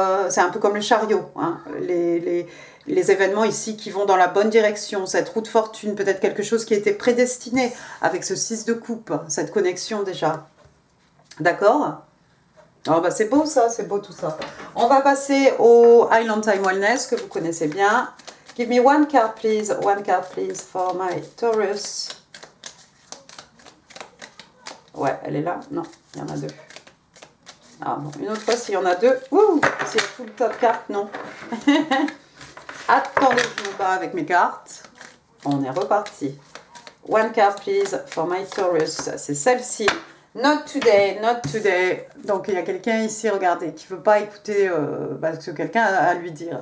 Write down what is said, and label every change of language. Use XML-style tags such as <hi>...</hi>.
<fr>C'est un peu comme le chariot, hein. Les événements ici qui vont dans la bonne direction, cette route fortune, peut-être quelque chose qui était prédestiné avec ce 6 de coupe, cette connexion déjà. D'accord? Oh, bah c'est beau ça, c'est beau tout ça. On va passer au Island Time Wellness que vous connaissez bien.</fr> <en>Give me one card please for my Taurus.</en> <fr>Ouais, elle est là? Non, il y en a deux. Ah bon, une autre fois, s'il y en a deux. Ouh, s'il y a tout le top carte, non. Attendez, je me bats avec mes cartes. On est reparti.</fr> <en>One card, please, for my Taurus.</en> <fr>C'est celle-ci.</fr> <en>Not today, not today.</en> <fr>Donc, il y a quelqu'un ici, regardez, qui ne veut pas écouter ce que quelqu'un a à lui dire.</fr>